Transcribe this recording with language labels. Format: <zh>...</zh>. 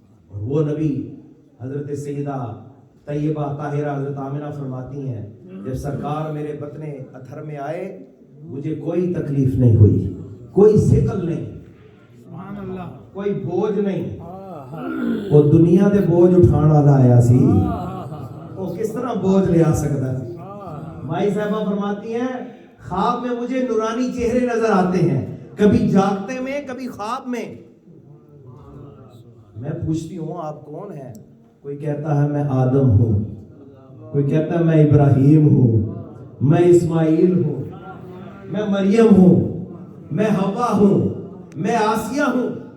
<ur>اور وہ نبی حضرت سیدہ طیبہ طاہرہ حضرت آمنہ فرماتی ہیں جب سرکار میرے بطن اطہر میں آئے مجھے کوئی تکلیف نہیں ہوئی، کوئی ثقل نہیں، کوئی بوجھ نہیں.</ur> <pa>وہ دنیا دے بوجھ اٹھان والا آیا سی، وہ کس طرح بوجھ لے آ سکتا سی.</pa> <ur>مائی صاحبہ فرماتی ہیں خواب میں مجھے نورانی چہرے نظر آتے ہیں، کبھی جاگتے میں کبھی خواب میں. میں پوچھتی ہوں آپ کون ہیں؟ کوئی کہتا ہے میں آدم ہوں، کوئی کہتا ہے میں ابراہیم ہوں، میں اسماعیل ہوں، میں مریم ہوں، میں حوا ہوں، میں آسیہ ہوں.</ur>